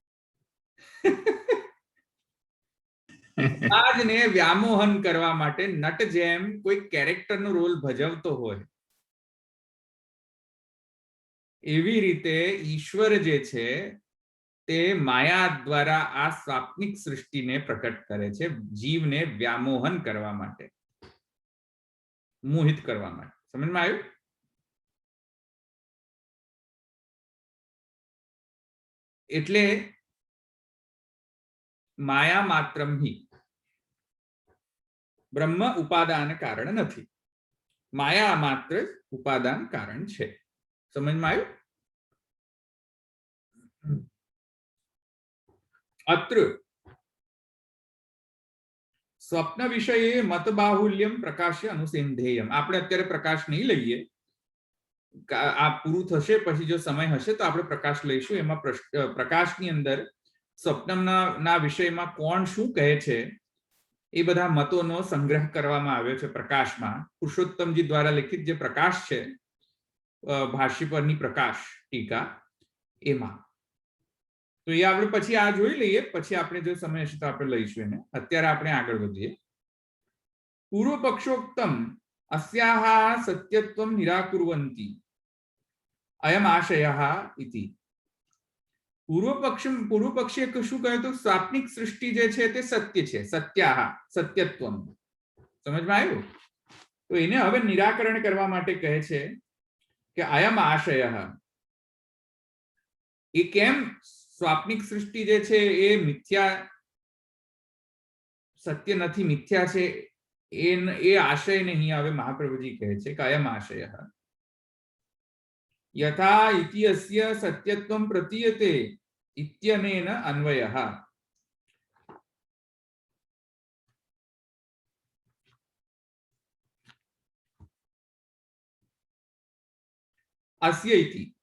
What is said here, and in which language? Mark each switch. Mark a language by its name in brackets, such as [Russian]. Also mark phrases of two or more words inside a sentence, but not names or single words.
[Gujarati] આજને વ્યામોહન કરવા માટે નટ જેમ કોઈ કેરેક્ટરનો રોલ ભજવતો હોય એવી રીતે ઈશ્વર જે છે તે માયા દ્વારા આ સ્વાપ્નિક સૃષ્ટિને પ્રકટ કરે છે જીવને વ્યામોહન કરવા માટે મોહિત કરવા માટે સમજમાં આવ્યું એટલે [Sanskrit] माया मात्रम हि ब्रह्म उपादान कारण [Gujarati] નથી માયા માત્ર ઉપાદાન કારણ છે સમજમાં આવ્યું [Sanskrit] अत्र स्वप्न विषये मत बाहुल्यम प्रकाश्य अनुसेंधेयम [Gujarati] આપણે અત્યારે પ્રકાશ નહીં લઈએ આ પૂરું થશે પછી જો સમય હશે તો આપણે પ્રકાશ લઈશું એમાં પ્રકાશની અંદર સ્વપ્નના વિષયમાં કોણ શું કહે છે એ બધા મતોનો સંગ્રહ કરવામાં આવ્યો છે પ્રકાશમાં પુરુષોત્તમજી દ્વારા લિખિત જે પ્રકાશ છે ભાષ્ય પરની પ્રકાશ ટીકા એમાં તો એ આપણે પછી આ જોઈ લઈએ પછી આપણે જો સમય હશે તો આપણે લઈશું એને અત્યારે આપણે આગળ વધીએ [Sanskrit] पूर्व पक्षोक्तम अस्याः सत्यत्वं निराकुर्वन्ति अयम आशयः इति पूर्व पक्षीय [Gujarati] શું કહે તો સ્વાપ્નિક સૃષ્ટિ જે છે તે સત્ય છે [Sanskrit] सत्याह सत्यत्वम [Gujarati] સમજમાં આવ્યું તો એને હવે નિરાકરણ કરવા માટે કહે છે કે [Sanskrit] अयम आशयः [Gujarati] એ કેમ સ્વાપ્નિક સૃષ્ટિ જે છે એ મિથ્યા સત્ય નથી મિથ્યા છે એ આશય નહીં હવે મહાપ્રભુજી કહે છે કે [Sanskrit] अयम आशयः यथा इत्यस्य सत्यत्वं प्रतीयते इत्यनेन अन्वयः अस्य इति